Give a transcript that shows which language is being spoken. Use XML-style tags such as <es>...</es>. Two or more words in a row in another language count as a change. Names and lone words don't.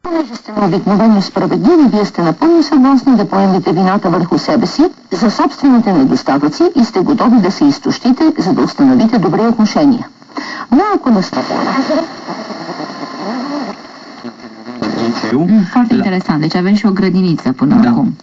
<bg>Понеже сте необикновено справедливи, вие сте напълно съгласни да поемете вината върху себе си за собствените недостатъци и сте готови да се изтощите, за да установите добри отношения. Но ако</bg> <ro>Foarte interesant. Deci avem și o grădiniță până acum.</ro>